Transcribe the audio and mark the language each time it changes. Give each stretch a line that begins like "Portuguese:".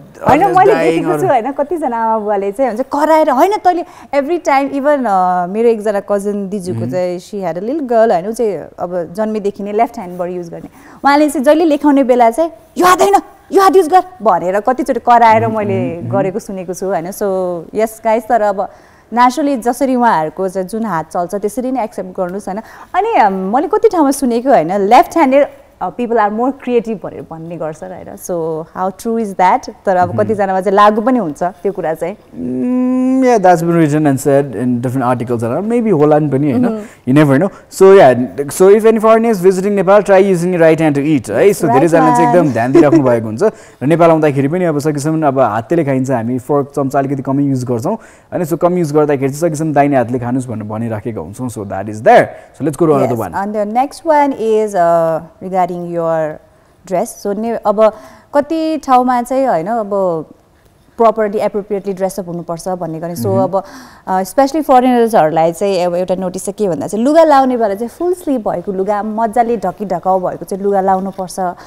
Nepali: होइन मैले देखेको छु होइन कतिजना आमा बुवाले चाहिँ हुन्छ कराएर होइन तैँले
English: every time
Nepali: इभन मेरो एकजना कजन दिजुको चाहिँ
English: she had a little girl
Nepali: होइन ऊ चाहिँ अब जन्मेदेखि नै लेफ्ट ह्यान्डबाट युज गर्ने उहाँले चाहिँ जहिले लेखाउने बेला चाहिँ यो हात होइन यो हात युज गर भनेर कतिचोटि कराएर मैले गरेको सुनेको छु होइन सो यस गाइस तर अब नेचुरली जसरी उहाँहरूको चाहिँ जुन हात चल्छ त्यसरी नै एक्सेप्ट गर्नुहोस् होइन अनि मैले कति ठाउँमा सुनेको होइन
English: left handed people are more creative
Nepali: भनेर भन्ने गर्छ हैन
English: so how true is that
Nepali: तर अब कतिजनामा चाहिँ लागु पनि हुन्छ त्यो कुरा चाहिँ
English: yeah that's been written and said in different articles and maybe Holland
Nepali: पनि हैन
English: you never know so yeah so if any foreigner is visiting Nepal try using the right hand to eat right so
Nepali: धेरै जनाले चाहिँ एकदम ध्यान दिइराख्नु भएको हुन्छ र नेपाल आउँदाखेरि पनि अब सकेसम्म अब हातले खाइन्छ हामी फोर्क चम्चा अलिकति कम युज गर्छौं अनि सो कम युज गर्दाखेरि चाहिँ सकेसम्म दाहिने हातले खानुस् भनेर भनिराखेका हुन्छौं
English: so that is there so let's go to another one and the next one is regarding your dress
Nepali: so अब कति ठाउँमा चाहिँ हैन अब properly appropriately dress up हुनुपर्छ भन्ने गर्ने सो अब स्पेशली फरेनर्सहरुलाई चाहिँ अब एउटा नोटिस चाहिँ के भन्दा चाहिँ लुगा लाउने बेला चाहिँ फुल स्लिभ भएको लुगा मज्जाले ढकी ढकाउ भएको चाहिँ लुगा लाउनु पर्छ